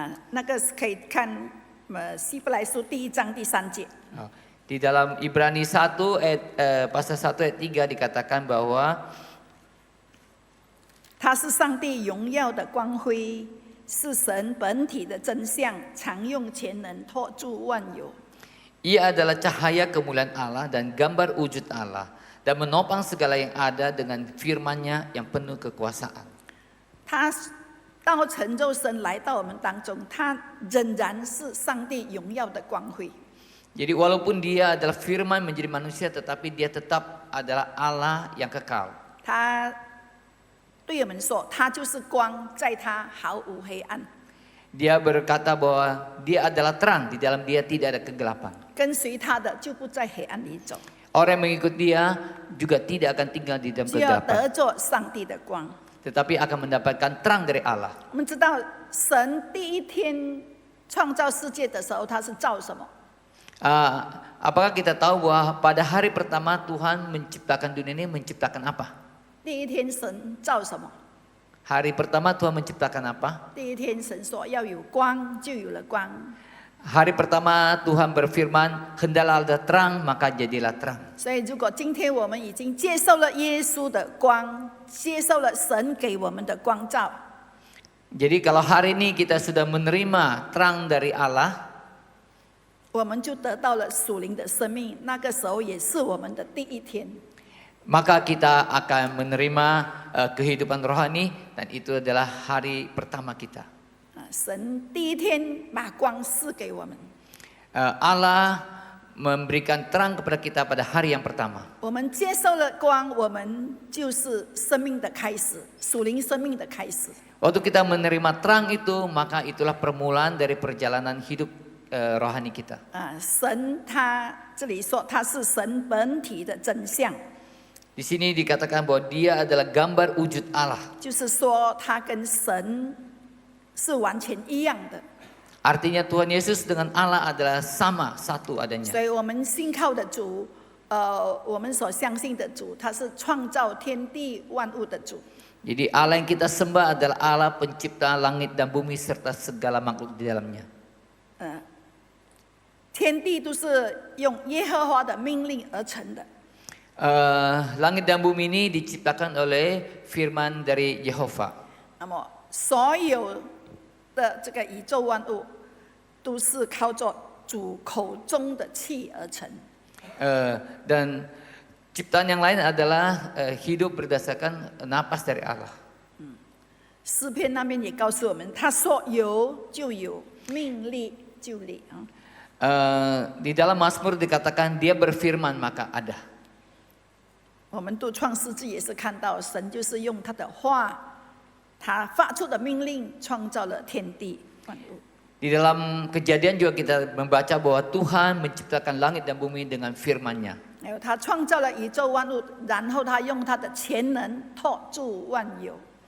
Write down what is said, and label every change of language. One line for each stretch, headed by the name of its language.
Chinese: 那个是可以看希伯来书第1章第3节。
Indonesian: Di dalam Ibrani 1 pasal 1 ayat 3 dikatakan bahwa
Chinese: 他是上帝荣耀的光辉，是神本体的真相，常用全能托住万有。
Indonesian: ia adalah cahaya kemuliaan Allah dan gambar wujud Allah dan menopang segala yang ada dengan firman-Nya yang penuh kekuasaan.
Chinese: 他道成肉身来到我们当中，他仍然是上帝荣耀的光辉。
Indonesian: Jadi walaupun dia adalah firman menjadi manusia tetapi dia tetap adalah Allah yang kekal.
Chinese: 他对我们说，他就是光，在他毫无黑暗。
Indonesian: Dia berkata bahwa dia adalah terang, di dalam dia tidak ada kegelapan.
Chinese: 跟随他的就不在黑暗里走，
Indonesian: Orang yang mengikut dia juga tidak akan tinggal di dalam
Chinese: 就要
Indonesian: kegelapan,
Chinese: 得着上帝的光。
Indonesian: tetapi akan mendapatkan terang dari Allah.
Chinese: 我们知道，神第一天创造世界的时候，他是造什么？
Indonesian: Apakah kita tahu bahwa pada hari pertama Tuhan menciptakan dunia ini menciptakan apa?
Chinese: 第一天神造什么？
Indonesian: Hari pertama Tuhan menciptakan apa?
Chinese: 第一天神说要有光，就有了光。
Indonesian: Hari pertama Tuhan berfirman, hendaklah ada terang, maka jadilah terang.
Chinese: 所以，如果今天我们已经接受了耶稣的光，接受了神给我们的光照，
Indonesian: Jadi kalau hari ini kita sudah menerima terang dari Allah,
Chinese: 我们就得到了属灵的生命。那个时候也是我们的第一天。
Indonesian: maka kita akan menerima kehidupan rohani dan itu adalah hari pertama kita.
Chinese: 神第一天把光赐给我们，
Indonesian: Allah memberikan terang kepada kita pada hari yang pertama.
Chinese: 我们接受了光，我们就是生命的开始，属灵生命的开始。
Indonesian: Waktu kita menerima terang itu, maka itulah permulaan dari perjalanan hidup rohani kita.
Chinese: 神他这里说他是神本体的真相，
Indonesian: Di sini dikatakan bahwa dia adalah gambar wujud Allah.
Chinese: 就是说他跟神是完全一样的。
Indonesian: Artinya Tuhan Yesus dengan Allah adalah sama, satu adanya.
Chinese: 所以我们信靠的主，我们所相信的主，他是创造天地万物的主。
Indonesian: Jadi Allah yang kita sembah adalah Allah pencipta langit dan bumi serta segala makhluk di dalamnya.
Chinese: 天地都是用耶和华的命令而成的。
Indonesian: langit dan bumi ini diciptakan oleh firman dari Yehova.
Chinese: 那么所有的这个宇宙万物都是靠着主口中的气而成。
Indonesian: Dan ciptaan yang lain adalah hidup berdasarkan napas dari Allah.
Chinese: 诗篇那边也告诉我们，他说有就有，命立就立啊。
Indonesian: Di dalam Mazmur dikatakan dia berfirman maka ada.
Chinese: 我们读创世纪也是看到，神就是用他的话，他发出的命令创造了天地万物。
Indonesian: Di dalam Kejadian juga kita membaca bahwa Tuhan menciptakan langit dan bumi dengan firman-Nya.
Chinese: 还有他创造了宇宙万物，然后他用他的全能托住万有。